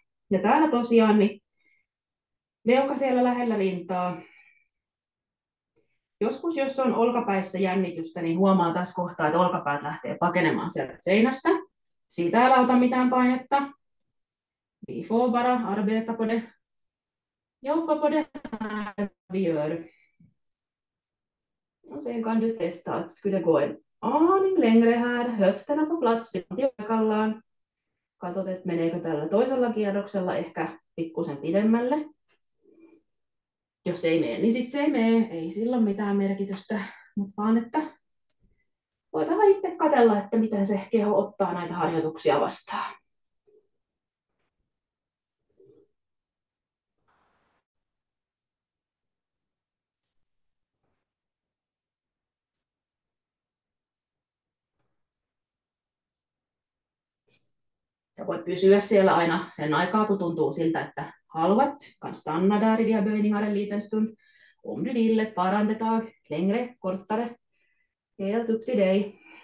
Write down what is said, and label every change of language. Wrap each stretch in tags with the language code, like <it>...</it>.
<fi>Ja täällä tosiaan niin leuka siellä lähellä rintaa. Joskus, jos on olkapäissä jännitystä, niin huomaa tässä kohtaa, että olkapäät lähtee pakenemaan sieltä seinästä. Siitä ei älä ota mitään painetta.</fi> <sv>Vi får bara arbeta på det. Jobba på det här vi gör. Och sen kan du testa att skulle gå en aning längre här. Höfterna på plats,</sv> <fi>paikallaan. Katsot, että meneekö tällä toisella kierroksella ehkä pikkusen pidemmälle. Jos ei mene, niin sitten se ei mene. Ei sillä ole mitään merkitystä, mutta vaan, että voidaan itse katsella, että miten se keho ottaa näitä harjoituksia vastaan. Sä voit pysyä siellä aina sen aikaa, kun tuntuu siltä, että haluat.</fi> <sv>Kan stanna där i de här böjningar en liten stund. Om du vill ett par andetag, längre, kortare. Helt upp till dig.</sv>